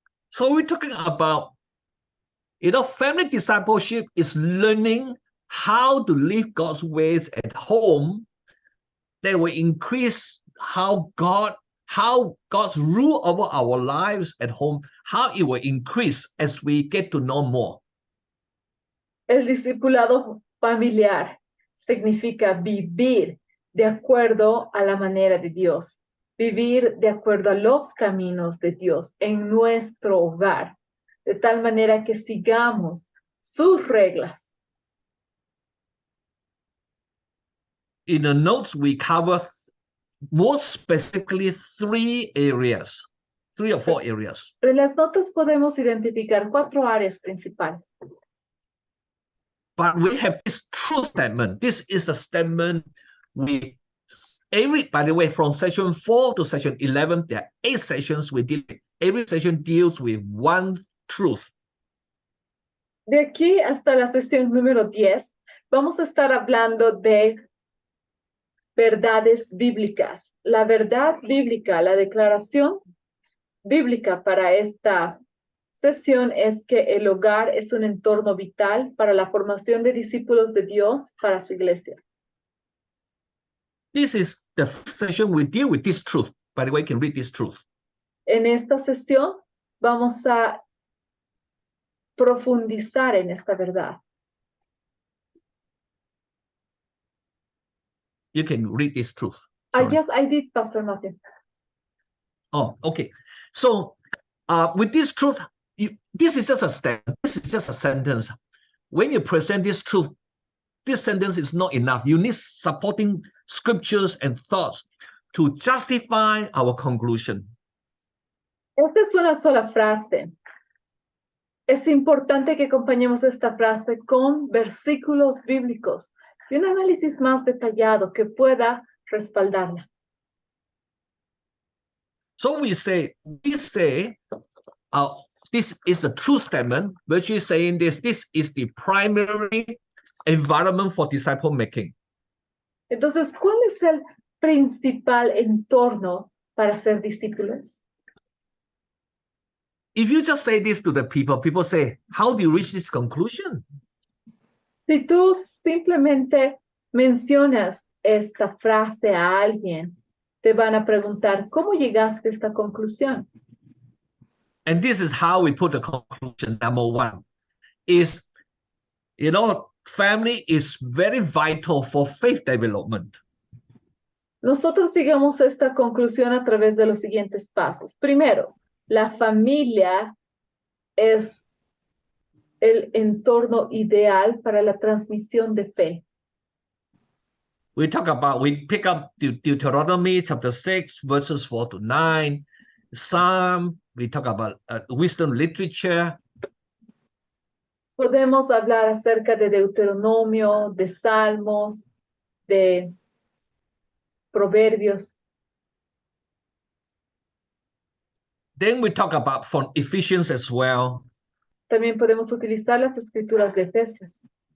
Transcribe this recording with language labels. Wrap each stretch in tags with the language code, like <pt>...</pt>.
<en>So we're talking about, family discipleship is learning how to live God's ways at home that will increase how God's rule over our lives at home, how it will increase as we get to know more.</en> <es>El discipulado familiar significa vivir de acuerdo a la manera de Dios, vivir de acuerdo a los caminos de Dios en nuestro hogar, de tal manera que sigamos sus reglas.</es> <en>In the notes, we cover more specifically three or four areas.</en> <es>En las notas podemos identificar 4 áreas principales.</es> <en>But we have this truth statement. This is a statement by the way, from session 4 to session 11, there are 8 sessions we deal with. Every session deals with one truth.</en> <es>De aquí hasta la sesión número 10, vamos a estar hablando de verdades bíblicas. La verdad bíblica, la declaración bíblica para esta sesión es que el hogar es un entorno vital para la formación de discípulos de Dios para su iglesia.</es> <en>This is the session we deal with this truth. By the way, you can read this truth.</en> <es>En esta sesión vamos a profundizar en esta verdad.</es> <en>You can read this truth. Yes, I did, Pastor Matthew. Oh, okay. So with this truth, this is just a statement. This is just a sentence. When you present this truth, this sentence is not enough. You need supporting scriptures and thoughts to justify our conclusion.</en> <es>Esta es una sola frase. Es importante que acompañemos esta frase con versículos bíblicos y un análisis más detallado que pueda respaldarla.</es> <en>So we say, this is the true statement, which is saying this is the primary environment for disciple making.</en> <es>Entonces, ¿cuál es el principal entorno para ser discípulos?</es> <en>If you just say this to the people say, how do you reach this conclusion?</en> <es>Si tú simplemente mencionas esta frase a alguien, te van a preguntar, ¿cómo llegaste a esta conclusión?</es> <en>And this is how we put the conclusion. Number one is, family is very vital for faith development.</en> <es>Nosotros llegamos a esta conclusión a través de los siguientes pasos. Primero, la familia es el entorno ideal para la transmisión de fe.</es> <en>We pick up Deuteronomy chapter 6, verses 4 to 9, Psalm, we talk about wisdom literature.</en> <es>Podemos hablar acerca de Deuteronomio, de Salmos, de Proverbios.</es> <en>Then we talk about from Ephesians as well.</en> <es>También podemos utilizar las escrituras de Efesios.</es>